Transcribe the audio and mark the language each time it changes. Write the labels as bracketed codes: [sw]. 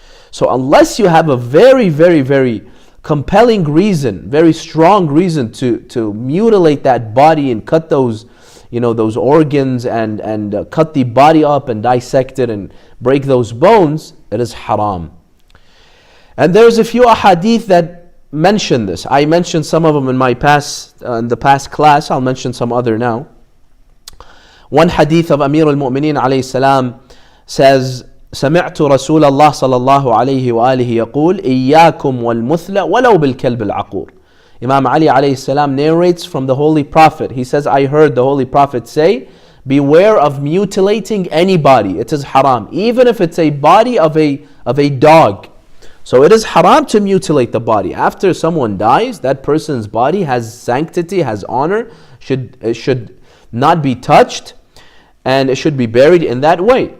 [en] So unless you have a very, very, very compelling reason, very strong reason to mutilate that body and cut those, those organs and cut the body up and dissect it and break those bones, it is haram. And there's a few ahadith that mention this. I mentioned some of them in the past class. I'll mention some other now. One hadith of Amir al-Mu'mineen alayhi salam says, [ar] سمعت رسول الله صلى الله عليه وآله يقول إياكم والمثل ولو بالكلب العقور. [en] Imam Ali alayhi salam narrates from the Holy Prophet. He says, I heard the Holy Prophet say, beware of mutilating any body. It is haram, even if it's a body of a dog. So it is haram to mutilate the body. After someone dies, that person's body has sanctity, has honor, it should not be touched, and it should be buried in that way.